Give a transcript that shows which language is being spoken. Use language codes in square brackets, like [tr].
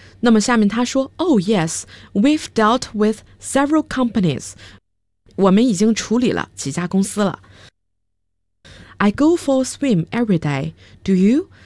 [zh] 那么下面他说 [en] Oh yes, we've dealt with several companies。 [zh] 我们已经处理了几家公司了。 [en] I go for a swim every day, do you?